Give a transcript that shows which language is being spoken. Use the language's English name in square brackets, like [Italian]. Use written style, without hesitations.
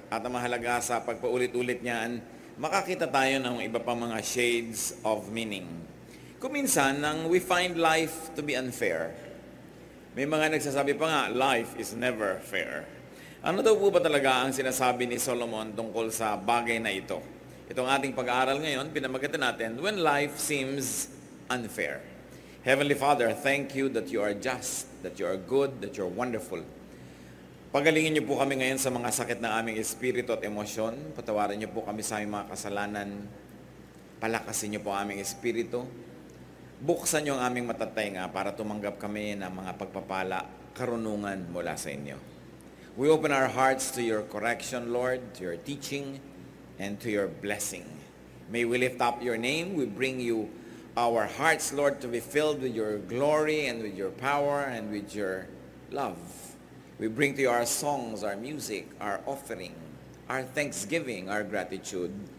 [Filipino] At ang mahalaga sa pagpaulit-ulit niyan, makakita tayo ng iba pang mga [English] shades of meaning. [Filipino] Kung minsan, [English] we find life to be unfair. [Filipino] May mga nagsasabi pa nga, [English] life is never fair. [Filipino] Ano daw po ba talaga ang sinasabi ni Solomon tungkol sa bagay na ito? Itong ating pag-aaral ngayon, pinamagatan natin, [English] when life seems unfair. Heavenly Father, thank you that you are just, that you are good, that you are wonderful. [Filipino] Pagalingin niyo po kami ngayon sa mga sakit ng aming espiritu at emosyon. Patawarin niyo po kami sa aming mga kasalanan. Palakasin niyo po aming espiritu. Buksan niyo ang aming matatenga para tumanggap kami ng mga pagpapala, karunungan mula sa inyo. [English] We open our hearts to your correction, Lord, to your teaching, and to your blessing. May we lift up your name. We bring you our hearts, Lord, to be filled with your glory and with your power and with your love. We bring to you our songs, our music, our offering, our thanksgiving, our gratitude.